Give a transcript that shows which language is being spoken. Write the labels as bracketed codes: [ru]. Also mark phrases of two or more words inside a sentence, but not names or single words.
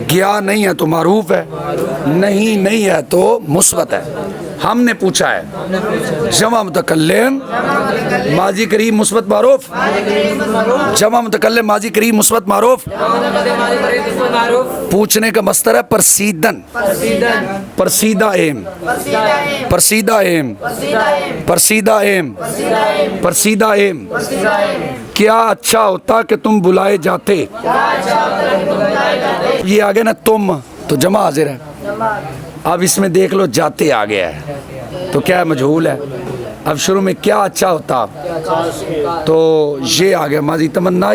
[ur] گیا نہیں ہے تو معروف ہے. نہیں ہے تو مثبت ہے. ہم نے پوچھا ہے جمع متکلم ماضی قریب مثبت معروف. جمع متکلم ماضی قریب مثبت معروف. پوچھنے کا مصدر ہے پرسیدن. [fa] پرسیدہ ایم. پرسیدہ ایم. پرسیدہ ایم. پرسیدہ ایم. [ur] کیا اچھا ہوتا کہ تم بلائے جاتے. یہ آگے نا تم تو جمع حاضر ہے. اب اس میں دیکھ لو جاتے آ گیا ہے تو کیا ہے؟ مجہول ہے. اب شروع میں کیا اچھا ہوتا تو یہ آ گیا ماضی تمنائی.